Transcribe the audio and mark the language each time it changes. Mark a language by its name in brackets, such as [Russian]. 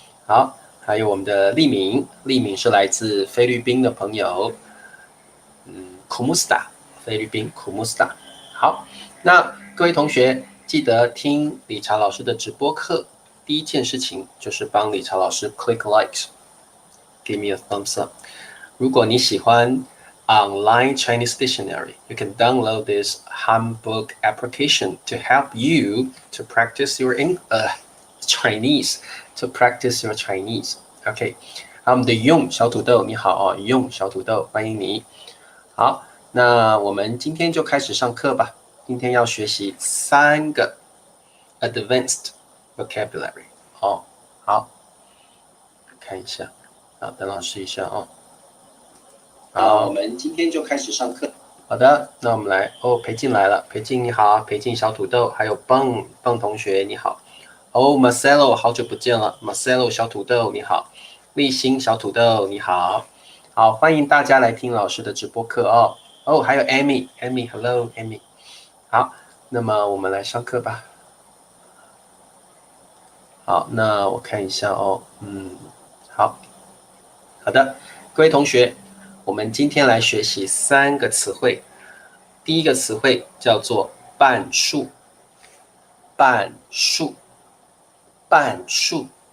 [Chinese] 好，还有我们的利敏是来自菲律宾的朋友Kumusta， 菲律宾 Kumusta。好，那各位同学记得听理查老师的直播课，第一件事情就是帮理查老师 [English] click likes give me a thumbs up。 [Chinese] 如果你喜欢 [English] online Chinese dictionary, you can download this handbook application to help you to practice your Chinese, to practice your Chinese. [Chinese] OK， 好，我们的用小土豆你好哦，用小土豆欢迎你。好，那我们今天就开始上课吧。今天要学习3个 [English] advanced vocabulary。 [Chinese] 哦，好，看一下，好，等老师一下哦。好，我们今天就开始上课。好的，那我们来哦，裴静来了，裴静你好，裴静小土豆，还有蹦同学你好。哦 ，Marcelo 好久不见了 ，Marcelo 小土豆你好，立新小土豆你好，好欢迎大家来听老师的直播课哦。哦，还有 Amy，Hello Amy。好，那么我们来上课吧。好，那我看一下哦，好的，各位同学，我们今天来学习3个词汇。第一个词汇叫做半数，半数，半数。